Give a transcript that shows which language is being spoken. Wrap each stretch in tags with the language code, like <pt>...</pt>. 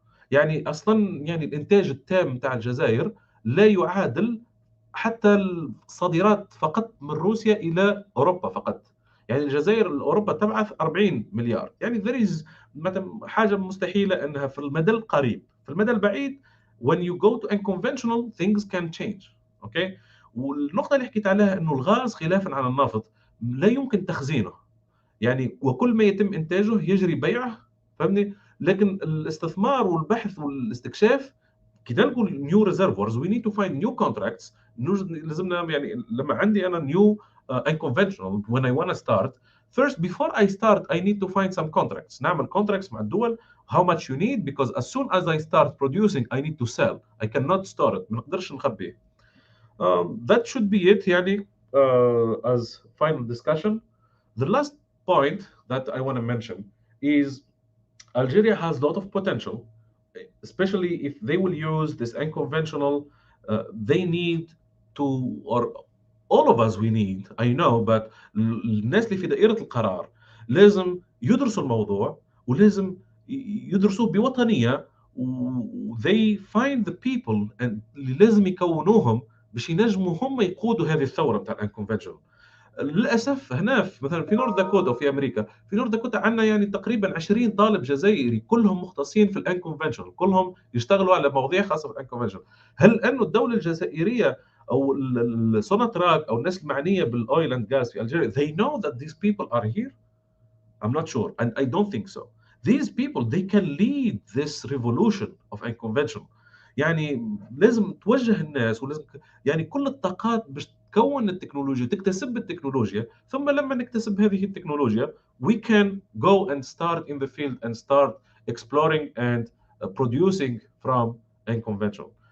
<ar>يعني اصلا يعني الانتاج التام بتاع الجزائر لا يعادل حتى الصادرات فقط من روسيا الى اوروبا فقط. يعني الجزائر لاوروبا تبعث 40 مليار، يعني</ar> <en>there is</en> <ar>حاجه مستحيله انها في المدى القريب. في المدى البعيد</ar> <en>when you go to unconventional things can change.</en> <ar>اوكي، والنقطه اللي حكيت عليها انه الغاز خلافا عن النفط لا يمكن تخزينه، يعني وكل ما يتم انتاجه يجري بيعه، فهمني؟ لكن الاستثمار والبحث والاستكشاف كده نقول</ar> <en>New reservoirs we need to find new contracts.</en> <ar>لازمنا يعني لما عندي انا نيو</ar> <en>unconventional when I want to start first before I start I need to find some contracts.</en> <ar>نعمل</ar> <en>contracts</en> <ar>مع الدول</ar> <en>how much you need because as soon as I start producing I need to sell. I cannot store it،</en> <ar>ما نقدرش نخبيه.</ar> <en>That should be it.</en> <ar>يعني</ar> <en>as final discussion, the last point that I want to mention is Algeria has a lot of potential, especially if they will use this unconventional. They need to, or all of us we need, I know, but</en> <ar>الناس اللي في دائرة القرار لازم يدرسوا الموضوع ولازم يدرسوه بوطنية</ar> <en>they find the people and</en> <ar>اللي لازم يكونوهم باش ينجموا هم يقودوا هذه الثورة بتاع الانكونفنشنال. للاسف هنا في مثلا في نورث داكوتا وفي امريكا، في نورث داكوتا عندنا يعني تقريبا 20 طالب جزائري كلهم مختصين في الانكونفنشنال، كلهم يشتغلوا على مواضيع خاصه بالانكونفنشنال. هل انه الدوله الجزائريه او السوناتراك او الناس المعنيه بالاويل اند غاز في الجزائر</ar> <en>they know that these people are here? I'm not sure and I don't think so. These people they can lead this revolution of unconventional.</en> <ar>يعني لازم توجه الناس ولازم يعني كل الطاقات باش تكون التكنولوجيا، تكتسب التكنولوجيا، ثم لما نكتسب هذه التكنولوجيا</ar> <en>we can go and start in the field and start exploring and producing from unconventional.</en>